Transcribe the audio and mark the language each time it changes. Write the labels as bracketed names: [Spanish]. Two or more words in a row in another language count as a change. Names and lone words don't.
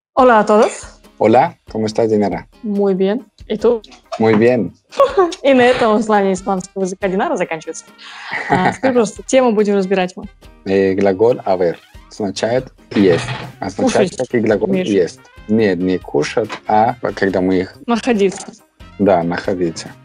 [Spanish] Hola a todos. Hola, ¿cómo estás, Динара? Muy bien. И tú? Muy bien. [Russian] И на этом знание испанского языка Динара заканчивается. Теперь просто тему будем разбирать мы. Глагол haber означает есть. Означает, Кушать как и глагол имеешь. есть. Нет, не кушать, а когда мы их, Находиться. да, находиться.